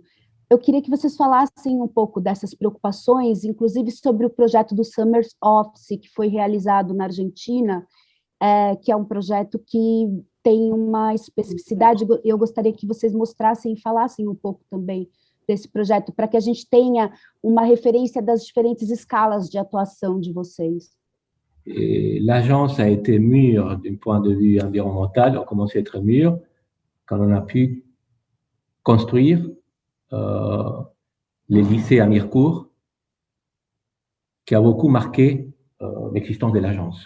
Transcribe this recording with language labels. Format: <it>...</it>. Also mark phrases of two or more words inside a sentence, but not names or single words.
<pt>Eu queria que vocês falassem um pouco dessas preocupações, inclusive sobre o projeto do Summer Office, que foi realizado na Argentina, que é um projeto que tem uma especificidade. Eu gostaria que vocês mostrassem e falassem um pouco também desse projeto, para que a gente tenha uma referência das diferentes escalas de atuação de vocês.</pt> <fr>L'agence a été mûre d'un point de vue environnemental, on a commencé à être mûre quand on a pu construire les lycées à Mirecourt, qui a beaucoup marqué l'existence de l'agence.</fr>